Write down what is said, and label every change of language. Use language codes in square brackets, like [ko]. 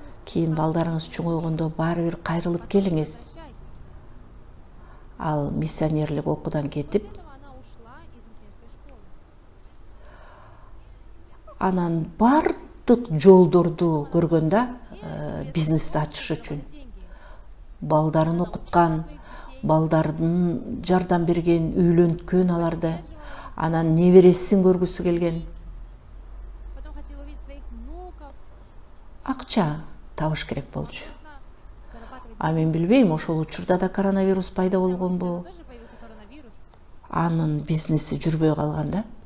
[ky] Кийин балдарыңыз чоңойгондо баары бир кайрылып келиңиз. Ал миссионерлик окуудан кетип, [ru] Она ушла из миссионерской школы. [ky] анан бардык жолдорду көргөндө бизнести ачыш үчүн балдарын окуткан, балдардын жардам берген, үйлөнткөн аларды, анан небересин көргүсү келген. [ru] Потом хотела увидеть своих внуков. [ky] Акча табыш керек болчу. [ru] Зарабатывать. [ky] А мен билбейм, ошол учурда да коронавирус пайда болгонбу. [ru] Тоже появился коронавирус, [ky] Анын бизнеси жүрбөй калган да.